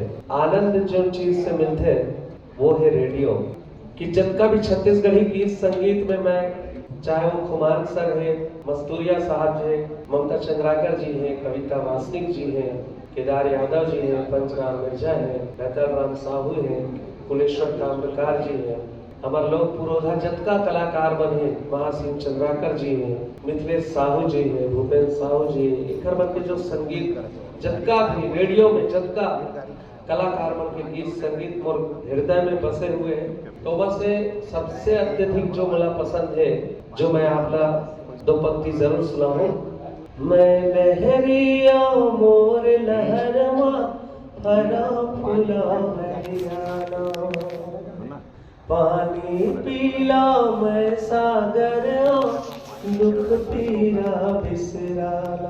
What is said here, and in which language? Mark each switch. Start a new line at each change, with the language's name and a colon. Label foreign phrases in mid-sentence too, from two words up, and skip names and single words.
Chhattisgarhi: आनंद जो चीज से मिलते वो है रेडियो कि जिनका भी छत्तीसगढ़ी गीत संगीत में मैं, चाहे वो खुमान सर है, मस्तूरिया साहब है, ममता चंद्राकर जी हैं, कविता वासनिक जी हैं, केदार यादव जी हैं, पंचराम मिर्जा हैं, बेहतर राम साहू हैं, कुलेश्वर ताम्रकार जी हैं, हमारे लोग पुरोधा जतका कलाकार बने, महासिंह चंद्राकर जी हैं, मिथिलेश साहू जी हैं, भूपेन्द्र साहू जी हैं। इकर मन के जो संगीत जतका भी रेडियो में जतका कलाकार मन के गीत संगीत मोर हृदय में बसे हुए हैं। तो बस सबसे अत्यधिक जो मला पसंद है, जो मैं आपला 2 पंक्ति जरूर सुनाऊं। मैं लहरिया मोर लहरवा हरा फूला हरियाणा, पानी पीला मैं सागर दुख पीरा बिसराना।